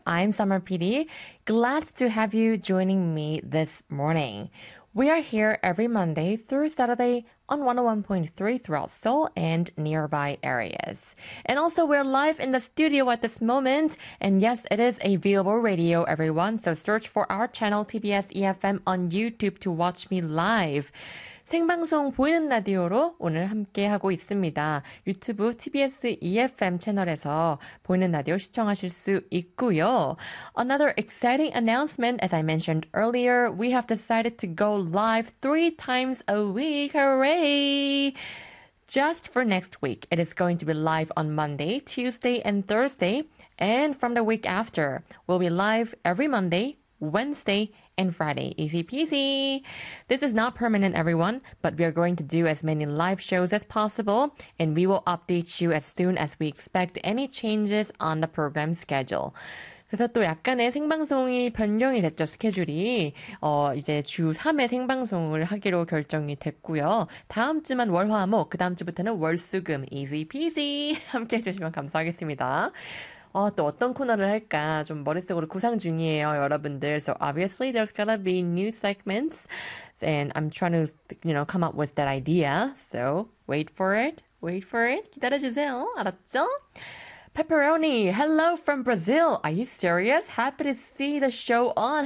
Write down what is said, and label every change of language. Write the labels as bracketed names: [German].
[English] I'm Summer PD. Glad to have you joining me this morning. We are here every Monday through Saturday on 101.3 throughout Seoul and nearby areas. And also, we're live in the studio at this moment. And yes, it is a viewable radio, everyone. So search for our channel, TBS EFM, on YouTube to watch me live. [Korean] 생방송 보이는 라디오로 오늘 함께하고 있습니다. 유튜브 TBS EFM 채널에서 보이는 라디오 시청하실 수 있고요. [English] Another exciting announcement, as I mentioned earlier, we have decided to go live 3 times a week. Hooray! Just for next week, it is going to be live on Monday, Tuesday, and Thursday. And from the week after, we'll be live every Monday, Wednesday, and Friday. Easy peasy. This is not permanent, everyone, but we are going to do as many live shows as possible, and we will update you as soon as we expect any changes on the program schedule. [Korean] 그래서 또 약간의 생방송이 변경이 됐죠. 스케줄이 이제 주 3회 생방송을 하기로 결정이 됐고요. 다음 주만 월, 화, 목, 그 다음 주부터는 월, 수, 금. [English] Easy peasy. [Korean] 함께 해주시면 감사하겠습니다. 또 어떤 코너를 할까 좀 머릿속으로 구상 중이에요, 여러분들. [English] So obviously there's gonna be new segments and I'm trying to, you know, come up with that idea. So wait for it. Wait for it. [Korean] 기다려주세요. 알았죠? [English] Pepperoni, hello from Brazil. Are you serious? Happy to see the show on.